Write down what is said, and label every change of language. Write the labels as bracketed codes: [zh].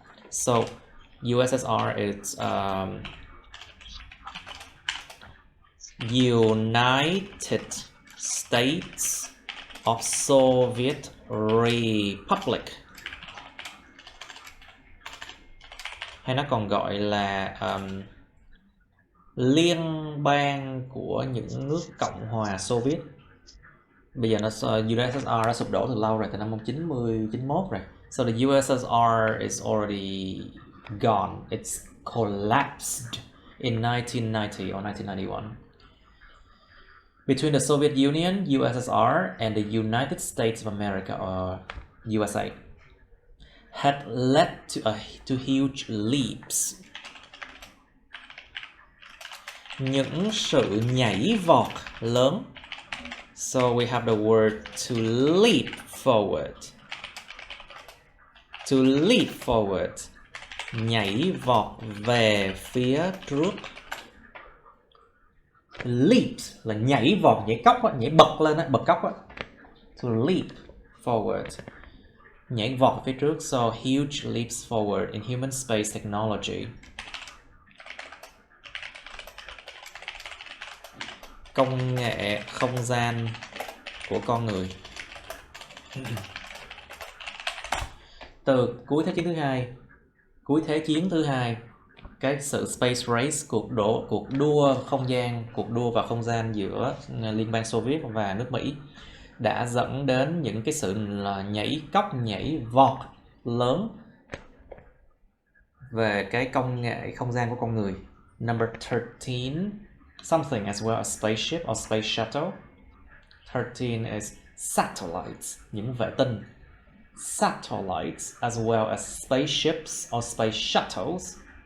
[en] So USSR is United States of Soviet Republic. [vi] hay nó còn gọi là liên bang của những nước Cộng hòa Xô Viết. Bây giờ USSR đã sụp đổ từ lâu rồi, từ năm 1991 rồi. [en] So the USSR is already gone. It's collapsed in 1990 or 1991. Between the Soviet Union, USSR, and the United States of America, or USA, had led to huge leaps. [vi] Những sự nhảy vọt lớn. [en] So we have the word to leap forward. To leap forward. [vi] Nhảy vọt về phía trước. Leap là nhảy vọt, nhảy cóc á, nhảy bật lên á, bật cóc á. [en] To leap forward. [vi] Nhảy vọt phía trước. [en] So huge leaps forward in human space technology. [vi] Công nghệ không gian của con người. Từ cuối thế chiến thứ hai, cái sự space race, cuộc đua không gian, cuộc đua vào không gian giữa Liên bang Xô Viết và nước Mỹ đã dẫn đến những cái sự là nhảy cóc, nhảy vọt lớn về cái công nghệ không gian của con người. [en] Number 13, something as well as spaceship or space shuttle. 13 is satellites, [vi] những vệ tinh. [en] Satellites as well as spaceships or space shuttles.